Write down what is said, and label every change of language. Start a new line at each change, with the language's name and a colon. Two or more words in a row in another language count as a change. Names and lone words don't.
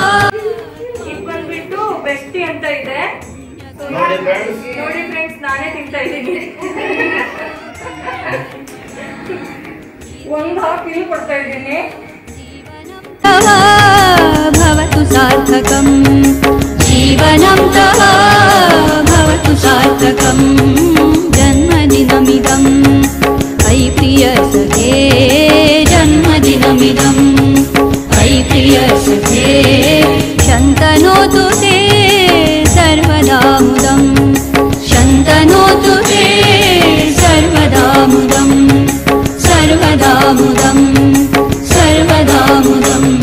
Kannada: ಇದು ಬಂದ್ಬಿಟ್ಟು ಬೆಸ್ಟಿ ಅಂತ ಇದೆ. ನೋಡಿ ಫ್ರೆಂಡ್ಸ್, ನಾನೇ ತಿಂತಾ ಇದ್ದೀನಿ. ಒಂದು ಹಾಫ್ ಇಲ್ಲಿ ಕೊಡ್ತಾ ಇದ್ದೀನಿ.
Sanskrit: भवतु सार्थकम् जीवनं तव भवतु सार्थकम् जन्मदिनमिदम् अयि प्रियसखे जन्मदिनमिदम् अयि प्रियसखे शन्तनोतु ते सर्वदा मुदं शन्तनोतु ते सर्वदा मुदं सर्वदा मुदं सर्वदा मुदम्.